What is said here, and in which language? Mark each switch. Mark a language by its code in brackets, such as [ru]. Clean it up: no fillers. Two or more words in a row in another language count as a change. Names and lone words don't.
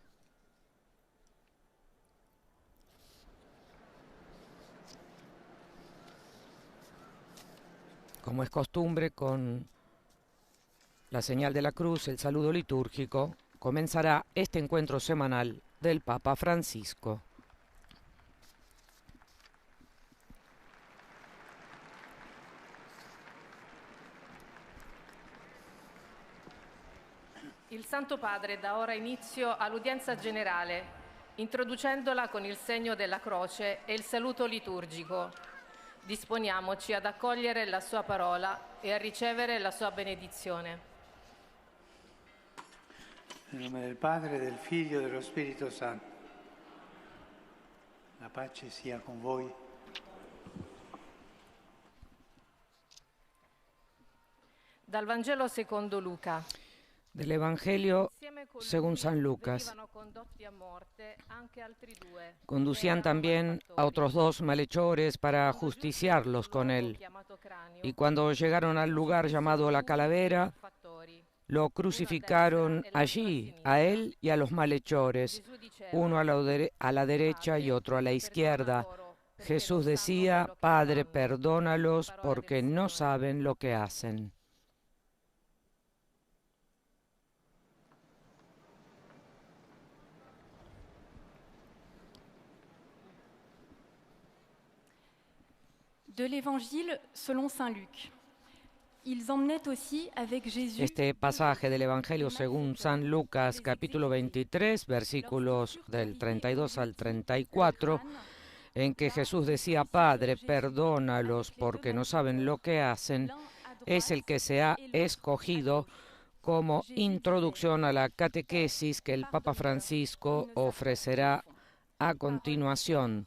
[es] Como es costumbre, con la señal de la cruz, el saludo litúrgico, comenzará este encuentro semanal del Papa Francisco. [it] Il Santo Padre dà ora inizio all'udienza generale, introducendola con il segno della croce e il saluto liturgico. Disponiamoci ad accogliere la sua parola e a ricevere la sua benedizione. Nel nome del Padre, del Figlio e dello Spirito Santo. La pace sia con voi. Dal Vangelo secondo Luca. [es] Del Evangelio según San Lucas. Conducían también a otros 2 malhechores para ajusticiarlos con él. Y cuando llegaron al lugar llamado La Calavera, lo crucificaron allí, a él y a los malhechores, uno a la derecha y otro a la izquierda. Jesús decía: Padre, perdónalos porque no saben lo que hacen. [fr] De l'Évangile selon saint Luc. Ils emmenaient aussi avec Jésus. [es] Este pasaje del Evangelio según San Lucas, capítulo 23, versículos del 32 al 34, en que Jesús decía: Padre, perdónalos porque no saben lo que hacen, es el que se ha escogido como introducción a la catequesis que el Papa Francisco ofrecerá a continuación.